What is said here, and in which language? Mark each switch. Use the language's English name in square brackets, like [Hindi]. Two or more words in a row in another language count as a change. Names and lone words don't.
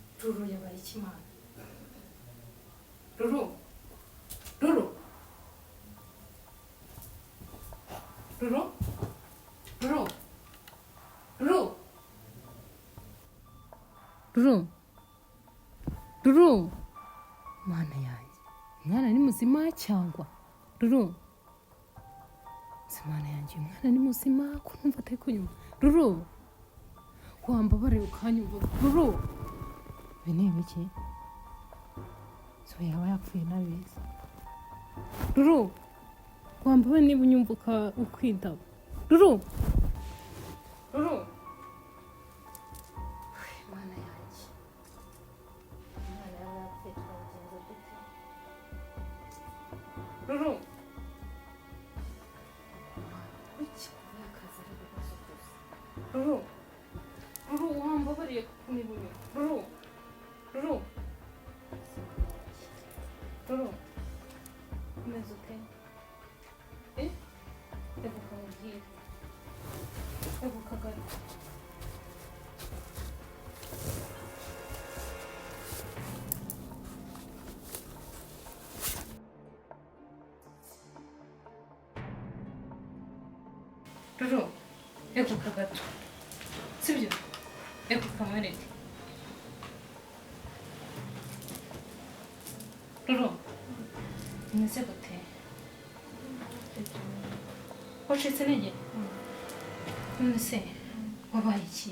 [Kinyarwanda] Ruru yabaye ikimana. Ruru. Ruru. Ruru. Ruru. Ruru. Ruru. Ruru. Mana yanjye. Umwana ni muzima cyangwa? Ruru. Mana yanjye umwana ni muzima ko numva atari kunyuma. Ruru. Wambabare ukanyumva. Ruru. Bene biki? So yaba yapfuye nabizi. Ruru. Wambabare niba unyumvuka ukwitaba. Ruru. Ruru. Mana yanjye. Umwana yaba yapfuye twabigenza dute? Ruru. Ruru. Ruru wambabariye kunibuye. Ruru. Ruru. Ruru. Umeze ute? Ebuka mubwire. Ebuka gato. Ruru. Ebuka gato. Sibyo? Ebuka mwereke. Ruru. Umeze gute? Wacitse intege? None se wabaye iki?